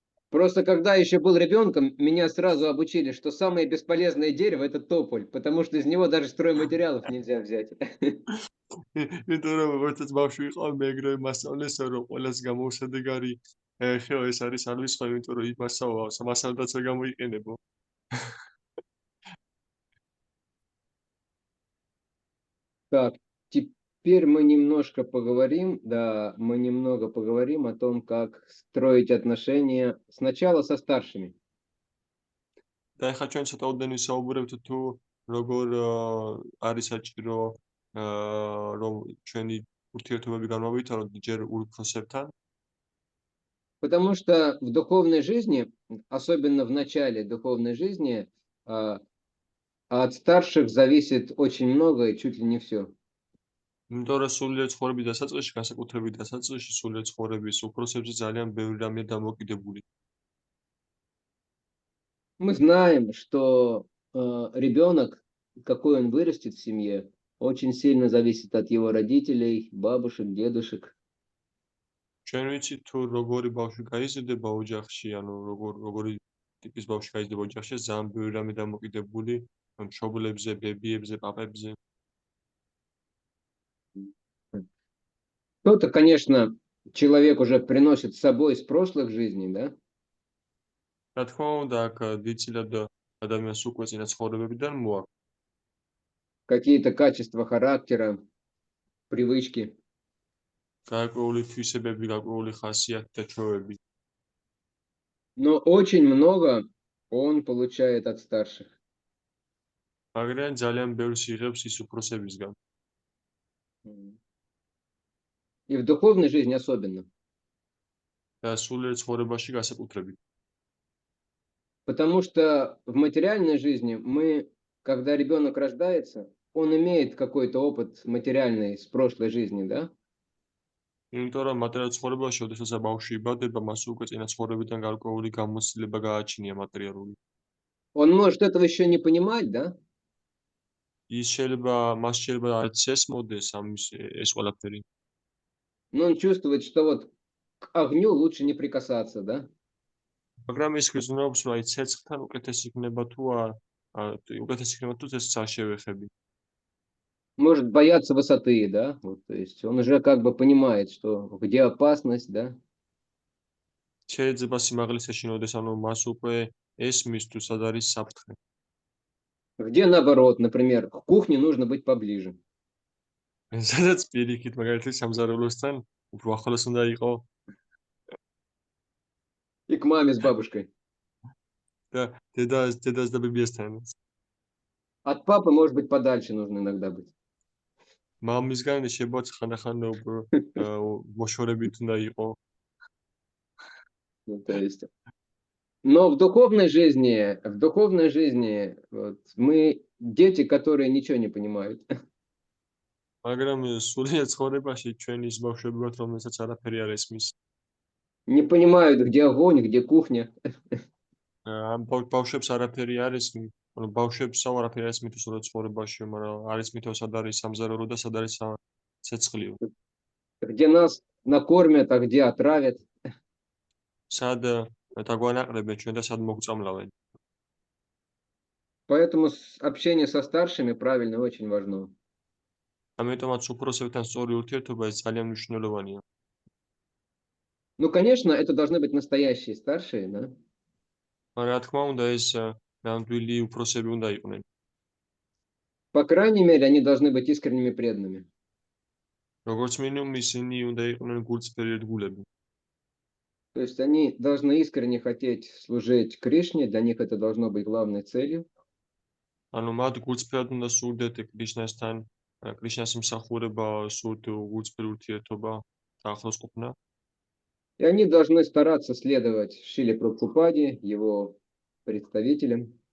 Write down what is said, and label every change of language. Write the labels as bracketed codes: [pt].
[ru] Просто когда еще был ребенком, меня сразу обучили, что самое бесполезное дерево – это тополь, потому что из него даже стройматериалов нельзя взять. [ka] იმიტომ რომ როგორც ბავშვი ვიყავ მე ეგრე მასწავლეს რომ ყველას გამოუსადეგარი ხეო ეს არის არის სხვა იმიტომ რომ მასალადაც არ გამოიყენებო. [ru] Так, теперь мы немножко поговорим, мы немного поговорим о том, как строить отношения сначала со старшими. [ka] და ეხლა ჩვენ ცოტა ოდენი საუბრებთ თუ როგორ არის საჭირო რომ ჩვენი ურთიერთობები განმავითაროთ ჯერ უფროსებთან. [ru] Потому что в духовной жизни, особенно в начале духовной жизни, от старших зависит очень многое, чуть ли не все. [ka] იმიტომ რომ სულიერ ცხოვრების დასაწყისში, განსაკუთრებით დასაწყისში სულიერ ცხოვრების უფროსებზე ძალიან ბევრი რამეა დამოკიდებული. [ru] Мы знаем, что ребенок, какой он вырастет в семье, очень сильно зависит от его родителей, бабушек, дедушек. [ka] ჩვენ ვიცით თუ როგორი ბავშვი გაიზრდება ოჯახში, ანუ როგორი ტიპის ბავშვი გაიზრდება ოჯახში, ძალიან ბევრი რამე დამოკიდებული მშობლებზე, ბებიებზე, პაპებზე. [ru] Кто-то, конечно, человек уже приносит с собой из прошлых жизней, да? [ka] რა თქმა უნდა, აქ დიდწილად ადამიანს უკვე წინა ცხოვრებებიდან მოაქვს. [ru] Какие-то качества характера, привычки. [ka] გარკვეული თვისებები, გარკვეული ხასიათი და ჩვევები. [ru] Но очень много он получает от старших. [ka] მაგრამ ძალიან ბევრს იღებს ის უფროსებისგან. [ru] И в духовной жизни особенно. [ka] და სულიერ ცხოვრებაში განსაკუთრებით. [ru] Потому что в материальной жизни мы, когда ребенок рождается, он имеет какой-то опыт материальный с прошлой жизни, да? [ka] იმიტომ რომ მატერიალურ ცხოვრებაში, ოდესაც ბავშვი იბადება, მას უკვე წინა ცხოვრებიდან გარკვეული გამოცდილება გააჩნია მატერიალური. [ru] Он может этого еще не понимать, да? [ka] მას შეიძლება არც ესმოდეს ეს ყველაფერი. [ru] Но он чувствует, что вот к огню лучше не прикасаться, да? [ka] მაგრამ ის გრძნობს, რომ აი ცეცხლთან უკეთესი იქნება თუ ეს არ შევეხები. [ru] Может бояться высоты, да? Вот, то есть он уже как бы понимает, что где опасность, да? [ka] შეიძლება სიმაღლეს ეშინოდეს, ანუ მას უკვე ესმის თუ სად არის საფრთხე. [ru] Где наоборот, например, к кухне нужно быть поближе. [ka] სადაც პირიქით მაგალითად სამზარეულოსთან უფრო ახლოს უნდა იყო [ru] И к маме с бабушкой. [ka] და დედას და ბებიასთან. [ru] От папы, может быть, подальше нужно иногда быть. [ka] მამისგან შეიძლება ხანდახან უფრო მოშორებით უნდა იყო. [ru] Ну, то есть. Но в духовной жизни вот, мы дети, которые ничего не понимают. [ka] მაგრამ სულიერ ცხოვრებაში ჩვენ ის ბავშვები ვართ, რომელსაც არაფერი არ ესმის. [ru] Не понимают, где огонь, где кухня. [ka] ამ ბავშვებს არაფერი არ ესმის, ანუ ბავშვებს არაფერი არ ესმის უბრალოდ ცხოვრებაში, მაგრამ არ ესმით სად არის სამზარეულო და სად არის ცეცხლიო. [ru] Где нас накормят, а где отравят. [ka] სად დაგვანაყრებენ ჩვენ და სად მოგწამლავენ. [ru] Поэтому общение со старшими правильно очень важно. [ka] ამიტომაც უფროსებთან სწორი ურთიერთობა ეს ძალიან მნიშვნელოვანია. [ru] Ну, конечно, это должны быть настоящие старшие, да? [ka] მაგრამ რა თქმა უნდა ეს ნამდვილი უფროსები უნდა იყვნენ. [ru] По крайней мере, они должны быть искренними преданными. [ka] როგორც მინიმუმ ისინი უნდა იყვნენ გულწრფელი ერთგულები. [ru] То есть они должны искренне хотеть служить Кришне, для них это должно быть главной целью. [ka] ანუ მათ გულწრფელად უნდა სურდეთ კრიშნასთან, კრიშნას მსახურება, სურთ გულწრფელი ურთიერთობა და ახლოს ყოფნა. [ru] И они должны стараться следовать Шриле Прабхупаде, его представителям.